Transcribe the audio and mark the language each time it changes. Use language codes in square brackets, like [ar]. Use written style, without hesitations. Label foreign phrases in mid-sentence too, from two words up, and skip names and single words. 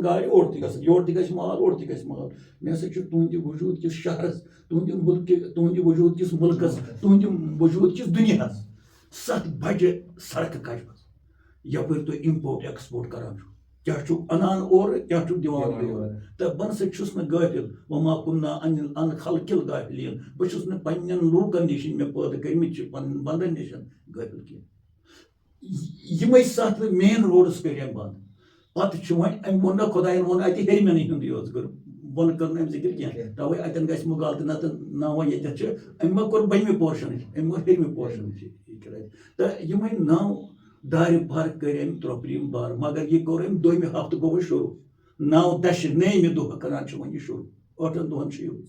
[ks] گاڑِ اورٕ تہِ گژھن یورٕ تہِ گژھِ مال اورٕ تہِ گژھِ مال مےٚ ہسا چھُ تُہنٛدِ وجوٗد کِس شہرس تُہنٛدِ وجوٗد کِس مُلکس تُہنٛدِ وجوٗد کِس دُنیاہس 7 بجہِ سڑکہٕ کَجمَژٕ یَپٲرۍ تُہۍ [en] import export [ks] کران چھُ کیٛاہ چھُ اَنان اورٕ کیٛاہ چھُ دِوان یورٕ تہٕ بہٕ نسا چھُس نہٕ غٲفِل [ar] وما كُنَّا عن خلق الغافلین [ks] بہٕ چھُس نہٕ پننٮ۪ن لوٗکن نِش مےٚ پٲدٕ کٔرمٕتۍ چھِ پنٕنٮ۪ن بنٛدن نِش غٲفِل کینٛہہ یِمے 7 [en] main road [ks] کٔرۍ أمۍ بنٛد پتہٕ چھُ وۄنۍ أمۍ ووٚن نہ خۄداین ووٚن اَتہِ ہیٚرمٮ۪نٕے ہُنٛدُے یوت کٔر بۄنہٕ کٔر نہٕ أمۍ ذِکِر کینٛہہ تَوَے اَتٮ۪ن گژھِ مُغالطہٕ نتہٕ نہ وۄنۍ ییٚتٮ۪تھ چھِ أمۍ ما کوٚر بٔنمہِ پورشنٕچ أمۍ کوٚر ہیٚرمہِ پورشنٕچ تہٕ یِمے 9 دارِ بار کٔرۍ أمۍ ترٛوپرِم بار مگر یہِ کوٚر أمۍ 2مہِ ہفتہٕ گوٚو وۄنۍ شروٗع 9 دَشہِ 9مہِ دۄہ کران چھِ وۄنۍ یہِ شروٗع 8 دۄہن چھِ یِوان